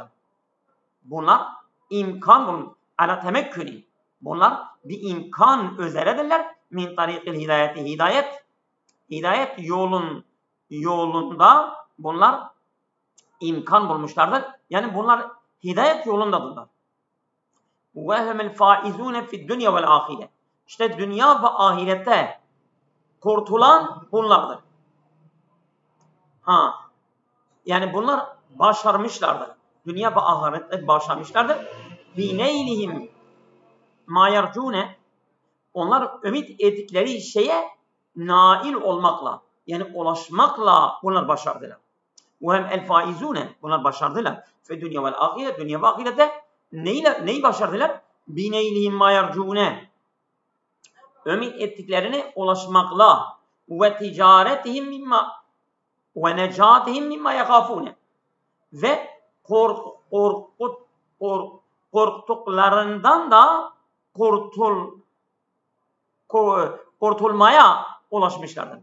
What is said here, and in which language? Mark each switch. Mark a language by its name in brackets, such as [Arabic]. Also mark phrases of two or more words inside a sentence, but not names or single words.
[Turkish] Bunlar imkan bulmuş. [Arabic] على تمكن. [Turkish] Bunlar bir imkan üzeredirler. [Arabic] من طريق الهداية. [Turkish] Hidayet yolunda bunlar imkan bulmuşlardır. Yani bunlar hidayet yolundadırlar. [Arabic] وَهُمُ الْفَائِزُونَ فِي الدُّنْيَا وَالْآخِرَةِ. [Turkish] İşte dünya ve ahirette kurtulan bunlardır. Yani bunlar başarmışlardır. Dünya ve ahirette başarmışlardır. [Arabic] بِنَيْلِهِمْ مَا يَرْجُونَ. [Turkish] Onlar ümit ettikleri şeye nail olmakla, yani ulaşmakla bunlar başardılar. [Arabic] وَهُمْ الْفَائِزُونَ. [Turkish] Bunlar başardılar. [Arabic] فِي الدُّنْيا وَالْآخِرَةِ. [Turkish] Dünya ve ahirette neyi başardılar? [Arabic] بِنَيْلِهِمْ مَا يَرْجُونَ. [Turkish] Ümit ettiklerine ulaşmakla [Arabic] وتجارتهم مما ونجاتهم مما يخافون. [Turkish] Ve korktuklarından da kurtulmaya ulaşmışlardır.